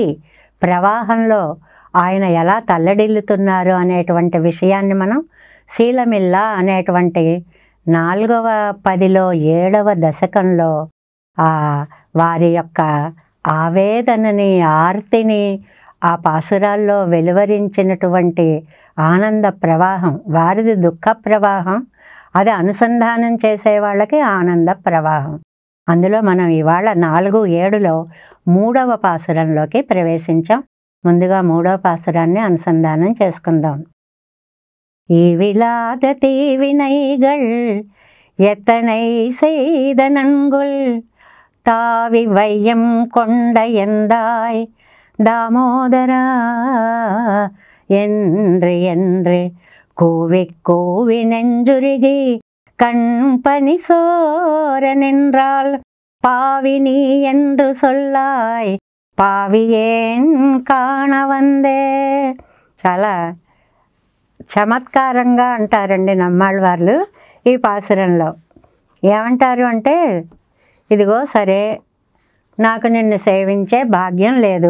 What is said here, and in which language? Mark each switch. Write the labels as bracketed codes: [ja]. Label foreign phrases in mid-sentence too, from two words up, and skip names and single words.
[te] ప్రవాహంలో ఆయన ఎలా తల్లడిల్లుతున్నారు అనేటువంటి విషయాన్ని మనం శీలమిల్లా అనేటువంటి 4వ పదిలో 7వ దశకంలో వారి యొక్క ఆవేదనని ఆర్తిని ఆ పాసురాల్లో వెలువరించినటువంటి ఆనంద ప్రవాహం, వారిది దుఃఖ ప్రవాహం, అది అనుసంధానం చేసే వాళ్ళకి ఆనంద ప్రవాహం. అందులో మనం ఇవాళ 4-7లో 3వ పాసురంలోకి ప్రవేశించాం. ముందుగా 3వ పాసురాన్ని అనుసంధానం చేసుకుందాం. [ta] ஈவிலாத தீவினைகள் எத்தனை செய்தனன்குள் தாவி வையம் கொண்ட எந்தாய் தாமோதரா என்று என்று கூவி கூவி நெஞ்சுருகி கண்பனி சோர நின்றாள் பாவி நீ என்று சொல்லாய் பாவியேன் காண வந்தே. [te] చాలా చమత్కారంగా అంటారండి నమ్మాళ్ళ వాళ్ళు ఈ పాసురంలో. ఏమంటారు అంటే, ఇదిగో సరే నాకు నిన్ను సేవించే భాగ్యం లేదు.